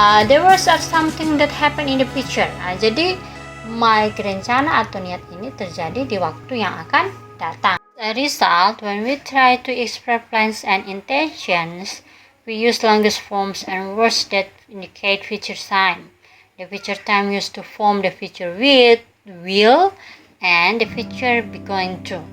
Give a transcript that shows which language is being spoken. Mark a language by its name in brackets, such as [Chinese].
[English] There was something that happened in the future. [Indonesian] Jadi rencana atau niat ini terjadi di waktu yang akan datang. [English] As a result, when we try to express plans and intentions, we use longest forms and words that indicate future time. The future time used to form the future will and the future be going to.